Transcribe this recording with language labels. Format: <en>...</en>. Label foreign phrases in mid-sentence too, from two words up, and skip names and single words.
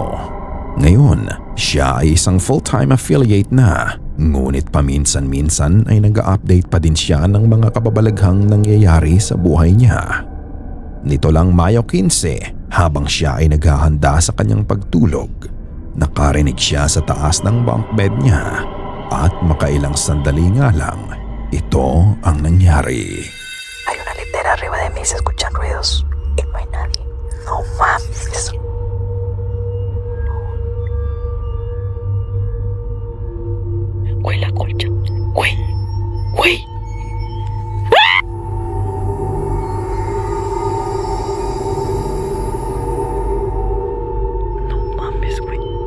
<tl>Ngayon, siya ay isang</tl> <en>full-time affiliate</en> <tl>na, ngunit paminsan-minsan ay nag-update pa din siya ng mga kababalaghang nangyayari sa buhay niya. Nito lang Mayo 15, habang siya ay naghahanda sa kanyang pagtulog, nakarinig siya sa taas ng</tl> <en>bunk bed</en> <tl>niya at makailang sandali nga lang, ito ang nangyari.</tl> <es>Hay una litera arriba de mí, se escuchan ruidos y no hay nadie. No mames. Güey, la colcha. Güey. Güey. No mames, güey.</es>